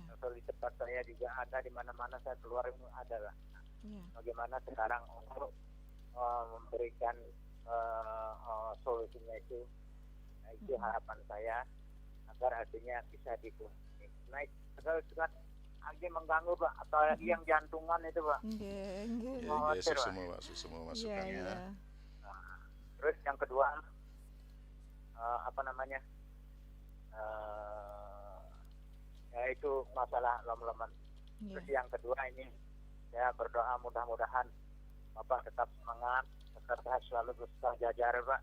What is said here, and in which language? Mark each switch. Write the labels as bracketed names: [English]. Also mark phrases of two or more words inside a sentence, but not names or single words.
[Indonesian] Kalau di tempat saya juga ada, di mana-mana saya keluar itu ada Pak. Iya. Bagaimana sekarang untuk memberikan solusinya itu, nah, itu harapan saya agar artinya bisa dikurangi. Naik kalau kan lagi mengganggu Pak, atau lagi yang jantungan itu Pak. [Balinese] Nggih, nggih. [Indonesian] Ya, Oh, geser Pak. semua Pak, semua Iya, masukannya. iya. Terus yang kedua apa namanya, yaitu masalah lem-leman. Iya. Terus yang kedua ini saya berdoa mudah-mudahan Bapak tetap semangat, tetap selalu berusaha jajar Pak.